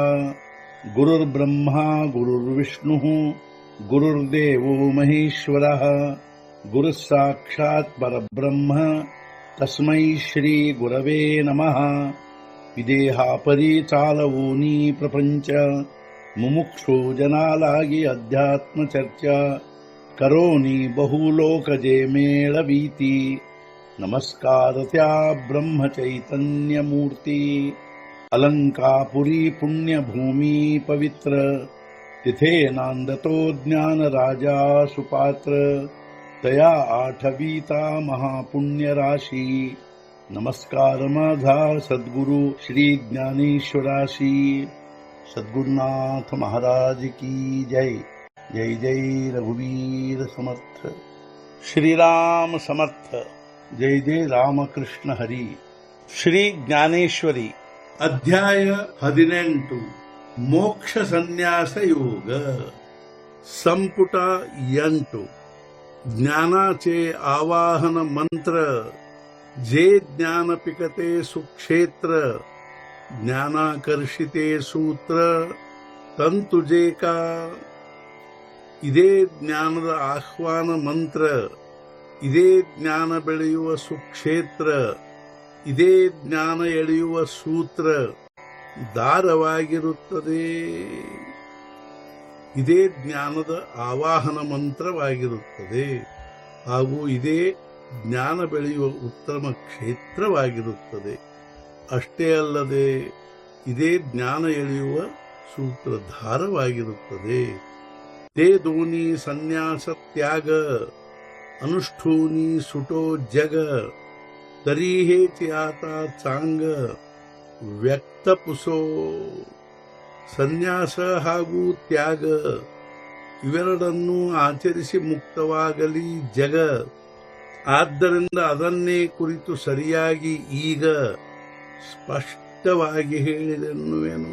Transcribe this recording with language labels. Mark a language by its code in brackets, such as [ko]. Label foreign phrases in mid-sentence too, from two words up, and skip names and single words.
[sa] गुरुर्ब्रह्मा गुरुर्विष्णुः गुरुर्देवो महेश्वरः गुरुः साक्षात् परब्रह्म तस्मै श्री गुरवे नमः। [mr] विदेहापरि चालवूनी प्रपंच मुमुक्षु जनालागी अध्यात्म चर्चा करोनी बहुलोकजे मेळवीती। नमस्कार त्या ब्रह्म चैतन्य मूर्ती अलंकापुरी पुण्यभूमी पवित्र तिथे नांदतो ज्ञान राजा सुपात्र तया आठवीता महापुण्य राशी। नमस्कार माझा सद्गुरु श्री ज्ञानेश्वराशी। सद्गुरुनाथ महाराज की जय। जय जय रघुवीर समर्थ। श्रीराम समर्थ। जय जय रामकृष्ण हरी। [kn] ಶ್ರೀ ಜ್ಞಾನೇಶ್ವರಿ ಅಧ್ಯಾಯ 18 ಮೋಕ್ಷ ಸನ್ಯಾಸ ಯೋಗ ಸಂಪುಟ 8 [mr] ज्ञानाचे आवाहन मंत्र जे ज्ञान पिकते सुक्षेत्र ज्ञानाकर्षिते सूत्र तंतुजे का [kn] ಇದೇ ಜ್ಞಾನದ ಆಹ್ವಾನ ಮಂತ್ರ ಇದೇ ಜ್ಞಾನ ಬೆಳೆಯುವ ಸುಕ್ಷೇತ್ರ ಇದೇ ಜ್ಞಾನ ಎಳೆಯುವ ಸೂತ್ರ ದಾರವಾಗಿರುತ್ತದೆ. ಇದೇ ಜ್ಞಾನದ ಆವಾಹನ ಮಂತ್ರವಾಗಿರುತ್ತದೆ ಹಾಗೂ ಇದೇ ಜ್ಞಾನ ಬೆಳೆಯುವ ಉತ್ತಮ ಕ್ಷೇತ್ರವಾಗಿರುತ್ತದೆ. ಅಷ್ಟೇ ಅಲ್ಲದೆ ಇದೇ ಜ್ಞಾನ ಎಳೆಯುವ ಸೂತ್ರಧಾರವಾಗಿರುತ್ತದೆ. [mr] ते दोन्ही संन्यास त्याग अनुष्ठूनी सुटो जग तरी हेच आता चांग व्यक्त पुसो. [kn] ಸನ್ಯಾಸ ಹಾಗೂ ತ್ಯಾಗ ಇವೆರಡನ್ನೂ ಆಚರಿಸಿ ಮುಕ್ತವಾಗಲಿ ಜಗ. ಆದ್ದರಿಂದ ಅದನ್ನೇ ಕುರಿತು ಸರಿಯಾಗಿ ಈಗ ಸ್ಪಷ್ಟವಾಗಿ ಹೇಳಿದೆನ್ನುವೆನು.